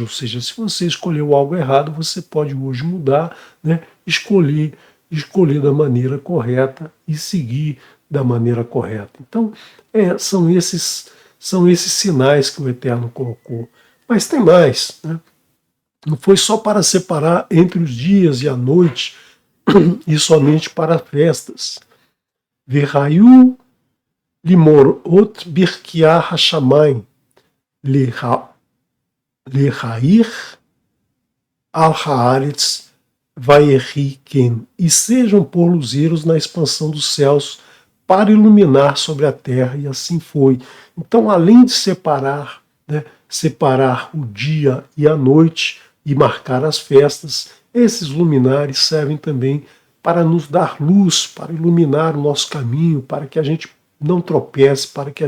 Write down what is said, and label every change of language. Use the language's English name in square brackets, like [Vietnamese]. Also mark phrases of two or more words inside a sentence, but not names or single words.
[Portuguese] Ou seja, se você escolheu algo errado, você pode hoje mudar, né, escolher da maneira correta e seguir da maneira correta. Então, são esses sinais que o Eterno colocou. Mas tem mais, né? Não foi só para separar entre os dias e a noite e somente para festas. [Hebrew] והיו למאורת ברקיע השמים להאיר על הארץ ויהי כן, [Portuguese] e sejam por luzeiros na expansão dos céus para iluminar sobre a terra, e assim foi. Então, além de separar, né, separar o dia e a noite e marcar as festas, esses luminares servem também para nos dar luz, para iluminar o nosso caminho, para que a gente não tropece, para que a